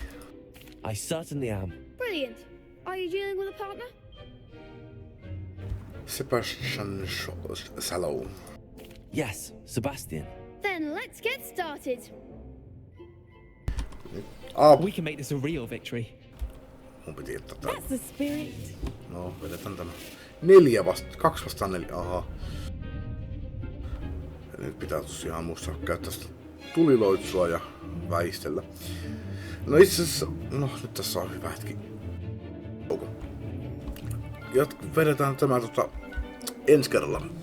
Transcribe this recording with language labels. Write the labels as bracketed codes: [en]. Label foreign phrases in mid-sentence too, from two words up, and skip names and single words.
[en] I certainly am. Brilliant. Are you dealing with a partner? Sebastian Sallow. Yes, Sebastian. Then let's get started. We can make this a real victory. [fi] Mun piti jättää [en] That's the spirit. [fi] No, vedetään tämä. 2 vastaan 4. Aha. Ja nyt pitää tosiaan muistaa käyttää sitä tuliloitsua ja väistellä. No itse asiassa, nyt tässä on hyvä hetki. Vedetään tämä ensi kerralla.